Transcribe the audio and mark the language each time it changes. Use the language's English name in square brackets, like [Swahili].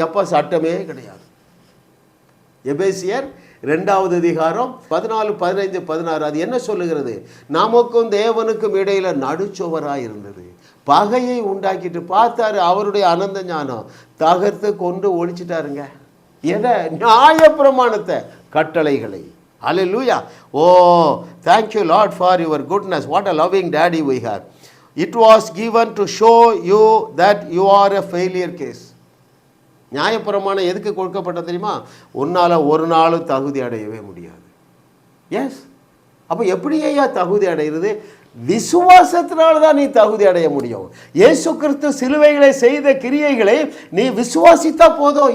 [Tamil] எப்போ சட்டமே கிடையாது. எபேசியர் 2வது அதிகாரம் 14, 15, 16 அது என்ன சொல்லுகிறது? நமக்கும் தேவனுக்கும் இடையில நடுச்சுவராக இருந்தது, பகையை உண்டாக்கிட்டு பார்த்தாரு. அவருடைய அனந்த ஞானம் தகர்த்து கொண்டு ஒழிச்சிட்டாருங்க. எதை? நியாயப்பிரமாணத்தை, கட்டளைகளை. ஹல்லேலூயா. [English] Oh thank you Lord for your goodness. What a loving daddy we have. It was given to show you that you are a failure case. [Tamil] நியாயப்பிரமாணம் எதுக்கு கொடுக்கப்பட்ட தெரியுமா? உன்னால் ஒரு நாளும் தகுதி அடையவே முடியாது. எஸ். அப்போ எப்படி ஐயா தகுதி அடைகிறது? விசுவாசத்தினால தான் நீ தகுதி அடைய முடியும். இயேசு கிறிஸ்து சிலுவைகளை செய்த கிரியைகளை நீ விசுவாசித்தா போதும்.